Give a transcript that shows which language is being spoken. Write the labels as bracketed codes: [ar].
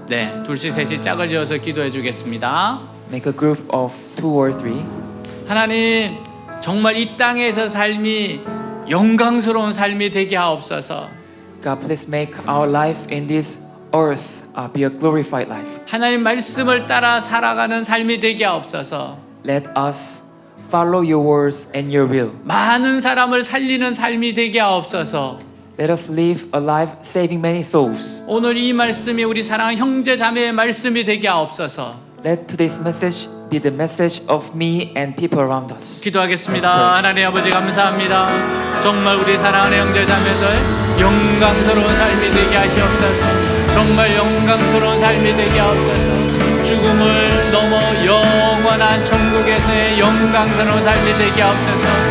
[ko] 네, 둘씩 셋이 짝을 지어서 기도해 주겠습니다. [en] Make a group of 2 or 3. [ko] 하나님, 정말 이 땅에서 삶이 영광스러운 삶이 되게 하옵소서. [en] God, please make our life in this earth be a glorified life. [ko] 하나님 말씀을 따라 살아가는 삶이 되게 하옵소서. [en] Let us follow your words and your will. [ko] 많은 사람을 살리는 삶이 되게 하옵소서. [en] Let us live a life saving many souls. [ko] 오늘 이 말씀이 우리 사랑하는 형제 자매의 말씀이 되게 하옵소서. [en] Let today's message be the message of me and people around us. [ko] 기도하겠습니다. 하나님 아버지 감사합니다. 정말 우리 사랑하는 형제 자매들 영광스러운 삶이 되게 하시옵소서. 정말 영광스러운 삶이 되게 하옵소서. 죽음을 넘어 영원한 천국에서의 영광스러운 삶이 되게 하옵소서.